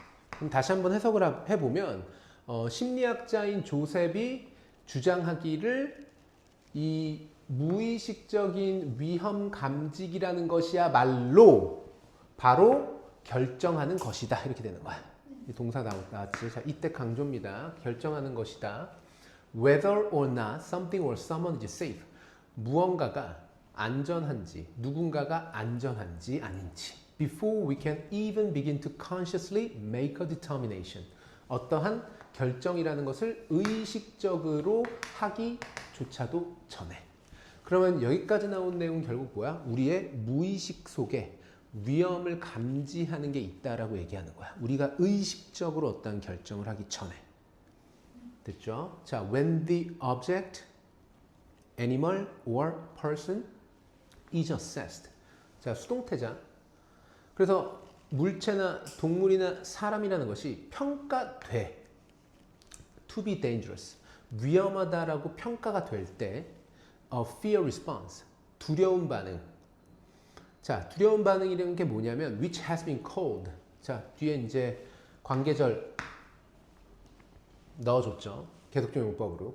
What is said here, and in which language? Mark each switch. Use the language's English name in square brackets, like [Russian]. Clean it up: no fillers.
[Korean] 그럼 다시 한번 해석을 해보면 심리학자인 조셉이 주장하기를 이 무의식적인 위험 감지기라는 것이야말로 바로 결정하는 것이다. 이렇게 되는 거야. 이 동사 나왔지. 자, 이때 강조입니다. 결정하는 것이다. [English] Whether or not something or someone is safe. [Korean] 무언가가 안전한지, 누군가가 안전한지 아닌지. [English] Before we can even begin to consciously make a determination. [Korean] 어떠한 결정이라는 것을 의식적으로 하기조차도 전에. 그러면 여기까지 나온 내용은 결국 뭐야? 우리의 무의식 속에 위험을 감지하는 게 있다라고 얘기하는 거야. 우리가 의식적으로 어떤 결정을 하기 전에. 됐죠? [English] 자, when the object, animal or person is assessed. [Korean] 자, 수동태자. 그래서 물체나 동물이나 사람이라는 것이 평가돼. [English] to be dangerous. [Korean] 위험하다라고 평가가 될 때 [English] a fear response. [Korean] 두려운 반응. 자, 두려운 반응이라는 게 뭐냐면 [English] which has been called. [Korean] 자, 뒤에 이제 관계절 넣어줬죠. 계속적 용법으로.